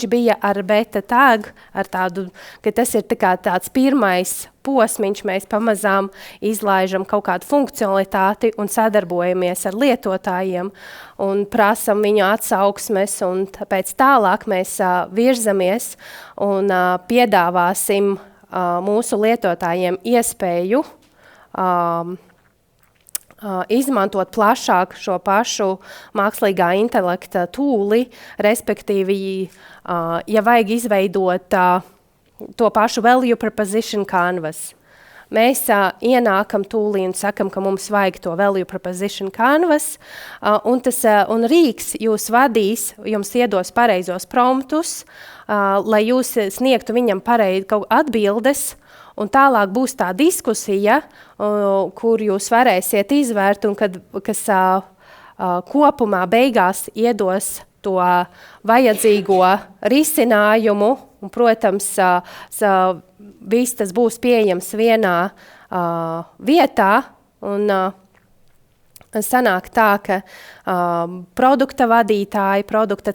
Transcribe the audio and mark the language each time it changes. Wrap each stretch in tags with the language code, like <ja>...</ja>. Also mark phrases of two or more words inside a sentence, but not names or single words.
<lv>bija ar</lv> <en>beta tag,</en> <lv>ar tādu, ka tas ir tāds pirmais posmiņš, mēs pamazām izlaižam kaut kādu funkcionalitāti un sadarbojamies ar lietotājiem un prasam viņu atsauksmes, un pēc tālāk mēs virzamies un piedāvāsim mūsu lietotājiem iespēju izmantot plašāk šo pašu mākslīgā intelekta tūli, respektīvi, ja vajag izveidot to pašu</lv> <en>value proposition canvas.</en> <lv>Mēs ienākam tūlī un sakam, ka mums vajag to</lv> <en>value proposition canvas,</en> <lv>un rīks jūs vadīs, jums iedos pareizos promptus, lai jūs sniegtu viņam kaut atbildes, un tālāk būs tā diskusija, kur jūs varēsiet izvērt, un kas kopumā beigās iedos to vajadzīgo risinājumu, un, protams, viss tas būs pieejams vienā vietā, un sanāk tā, ka produkta vadītāji, produkta</lv>